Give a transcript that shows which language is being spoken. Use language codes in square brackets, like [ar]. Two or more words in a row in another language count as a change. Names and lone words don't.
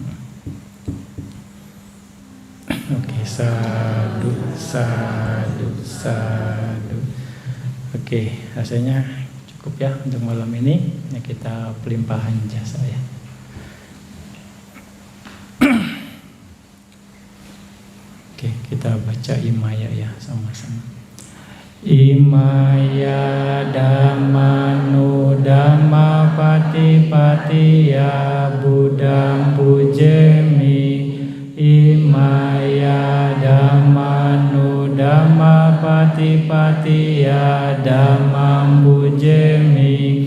[id] Oke, sadu. Oke, rasanya cukup ya untuk malam ini. Ya, kita pelimpahan jasa ya. Oke, kita baca Imaya ya sama-sama. [pi] Imaya dhammanu dhamma patipatiya buddham pujemi. Imaya dhammanu dhamma patipatiya dhammam pujemi.